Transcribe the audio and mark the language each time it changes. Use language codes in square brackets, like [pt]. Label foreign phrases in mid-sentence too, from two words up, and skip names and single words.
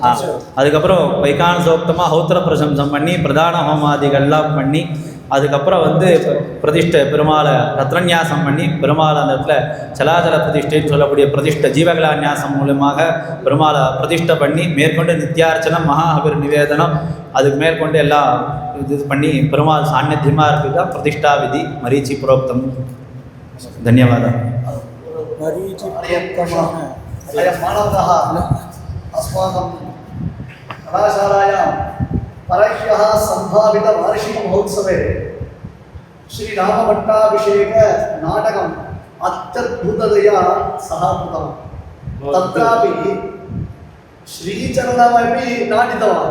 [ta] அதுக்கப்புறம் வைகான சோக்தமாக ஹௌத்திர பிரசம்சம் பண்ணி பிரதான ஹோமாதிகள்லாம் பண்ணி அதுக்கப்புறம் வந்து பிரதிஷ்டை பெருமாளை ரத்னநியாசம் பண்ணி பெருமாள் அந்த இடத்துல சலாச்சல பிரதிஷ்டைன்னு சொல்லக்கூடிய பிரதிஷ்டை ஜீவகலாநியாசம் மூலமாக பெருமாளை பிரதிஷ்டை பண்ணி மேற்கொண்டு நித்தியார்ச்சனம் மகாஹவிர் நிவேதனம் அதுக்கு மேற்கொண்டு எல்லாம் இது பண்ணி பெருமாள் சாநித்தியமாக இருக்குது தான் பிரதிஷ்டா விதி மரீச்சி புரோக்தம். தன்யவாதம். மரீச்சி புரோக்தமான [sa] अस्माकं कलाशालायां परह्यः सम्भावितवार्षिकमहोत्सवे श्रीरामभट्टाभिषेकनाटकम् अत्यद्भुततया सः कृतवान्. तत्रापि श्रीचरणमपि नाटितवान्.